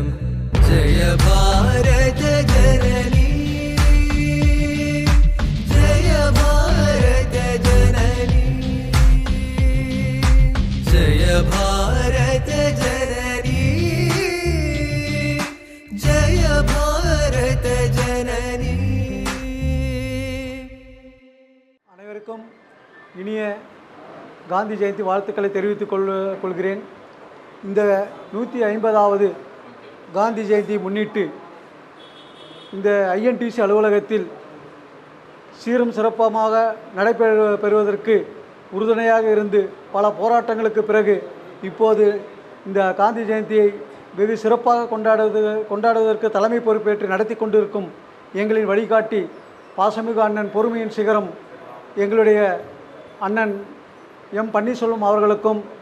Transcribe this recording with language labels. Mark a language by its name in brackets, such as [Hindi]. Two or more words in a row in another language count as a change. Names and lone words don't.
[Hindi] जय भारत जननी, जय भारत जननी, जय भारत जननी, जय भारत जननी। [Tamil] அனைவருக்கும் இனிய காந்தி ஜெயந்தி வாழ்த்துக்களை தெரிவித்துக் கொள்கிறேன். இந்த 150வது காந்தி ஜெயந்தியை முன்னிட்டு இந்த ஐஎன்டிசி அலுவலகத்தில் சீரும் சிறப்பமாக நடைபெறுவதற்கு உறுதுணையாக இருந்து பல போராட்டங்களுக்கு பிறகு இப்போது இந்த காந்தி ஜெயந்தியை வெகு சிறப்பாக கொண்டாடுவதற்கு தலைமை பொறுப்பேற்று நடத்தி கொண்டிருக்கும் எங்களின் வழிகாட்டி பாசமிகு அண்ணன் பொறுமையின் சிகரம் எங்களுடைய அண்ணன் எம் பன்னீர்செல்வம் அவர்களுக்கும்,